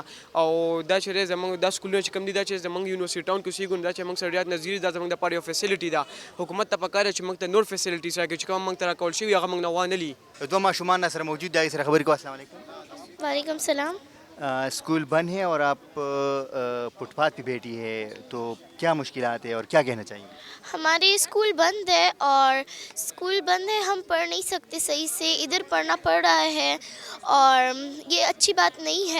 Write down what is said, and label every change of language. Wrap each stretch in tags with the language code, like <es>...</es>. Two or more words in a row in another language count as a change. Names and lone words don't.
<ps>او دا چې زموږ دا سکولونه چې کوم دي دا چې زموږ یونیورسيټي ټاون کې اوسېږو دا چې موږ سره ډېر نظیر دا زموږ دپاره یو فیسیلیټي ده. حکومت ته پکار دی چې موږ ته نور فیسیلیټیز راکړي چې کوم موږ ته راکول شوي هغه موږ نه وانه لي.</ps> <ur>2 معصومان سر موجود ہے، سر خبر کو السلام علیکم. وعلیکم سلام. سکول بند ہے اور آپ فٹ پاتھ پہ بیٹھی ہے، تو کیا مشکلات ہے اور کیا کہنا چاہیے? ہمارے سکول بند ہے اور سکول بند ہے، ہم پڑھ نہیں سکتے صحیح سے، ادھر پڑھنا پڑ رہا ہے اور یہ اچھی بات نہیں ہے.</ur>